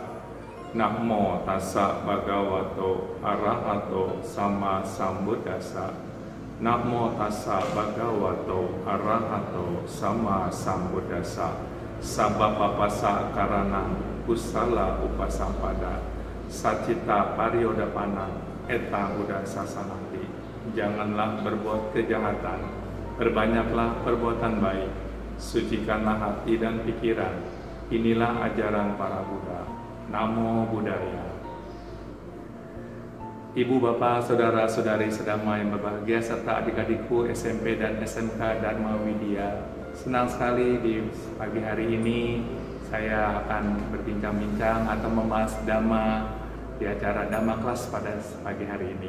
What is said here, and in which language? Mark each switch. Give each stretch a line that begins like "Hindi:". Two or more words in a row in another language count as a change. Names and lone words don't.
Pali: Namo tassa bhagavato arahato sama sambuddhassa. Namo tassa bhagavato arahato sama sambuddhassa. Sabba papasa karanang kusala upasampada. Sacita pariyodapana eta uda sasanati.
Indonesian: Janganlah berbuat kejahatan, berbanyaklah perbuatan baik, sucikanlah hati dan pikiran. Inilah ajaran para Buddha.
Pali: Namo Buddhaya.
Indonesian: Ibu, bapak, saudara-saudari sedama yang berbahagia, serta adik-adikku SMP dan SMK Dharma Widya, senang sekali di pagi hari ini saya akan berbincang-bincang atau membahas Dhamma di acara Dhamma Class pada pagi hari ini.